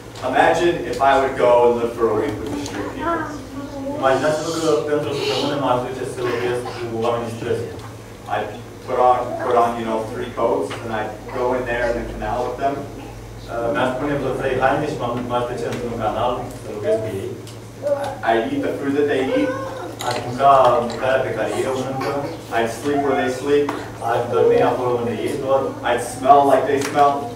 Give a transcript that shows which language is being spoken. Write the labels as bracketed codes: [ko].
[en] Imagine if I would go and live for a week with the street people. [ro] Imaginați-vă că pentru o săptămână m-aș duce să locuiesc cu oamenii străzi. [en] I'd put on, you know, 3 coats, and I'd go in there in the canal with them. [ro] Mi-aș pune vreo 3 haine și m-aș duce într-un canal să locuiesc cu ei. [en] I'd eat the food that they eat. [ro] Aș mânca mâncarea pe care ei o mănâncă. [en] I'd sleep where they sleep. [ro] Aș dormi acolo unde ei dorm. [en] I'd smell like they smell.